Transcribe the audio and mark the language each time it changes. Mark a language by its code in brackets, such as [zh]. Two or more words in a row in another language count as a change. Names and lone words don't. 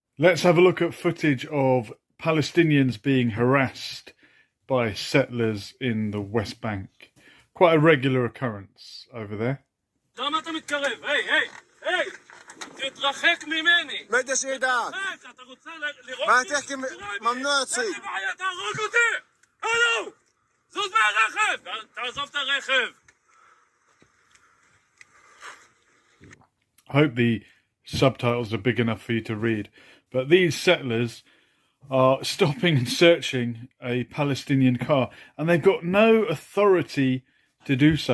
[en] Let's have a look at footage of Palestinians being harassed by settlers in the West Bank. Quite a regular occurrence over there. [he] למה אתה מתקרב? היי! תתרחק ממני! [ar] ما ادش ايدك [he] אתה רוצה לראות [ar] ما [he] אותי? [ar] تحكي ممنوع تصير [he] אין לי בעיה, תהרוג אותי! הלו! זוז מהרכב! תעזוב את הרכב! [en] I hope the subtitles are big enough for you to read. But these settlers are stopping and searching a Palestinian car, and they've got no authority to do so.